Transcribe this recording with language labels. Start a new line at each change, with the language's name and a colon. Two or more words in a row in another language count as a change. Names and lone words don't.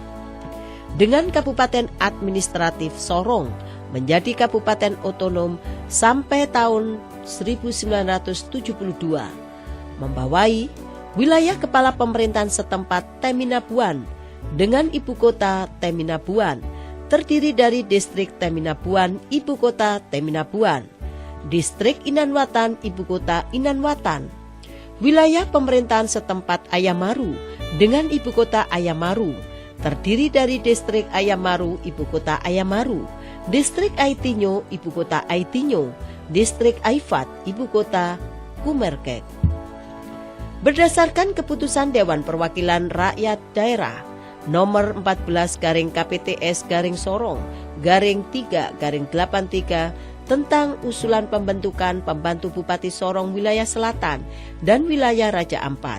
Indonesian: Dengan Kabupaten Administratif Sorong menjadi kabupaten otonom sampai tahun 1972, membawai wilayah kepala pemerintahan setempat Teminabuan dengan ibu kota Teminabuan, terdiri dari distrik Teminabuan, ibu kota Teminabuan, distrik Inanwatan, ibu kota Inanwatan, wilayah pemerintahan setempat Ayamaru dengan ibu kota Ayamaru, terdiri dari distrik Ayamaru, ibu kota Ayamaru, distrik Aitinyo, ibu kota Aitinyo, distrik Aifat, ibu kota Kumerkek. Berdasarkan keputusan Dewan Perwakilan Rakyat Daerah nomor 14/KPTS/Sorong/3/83 tentang usulan pembentukan pembantu Bupati Sorong wilayah Selatan dan wilayah Raja Ampat.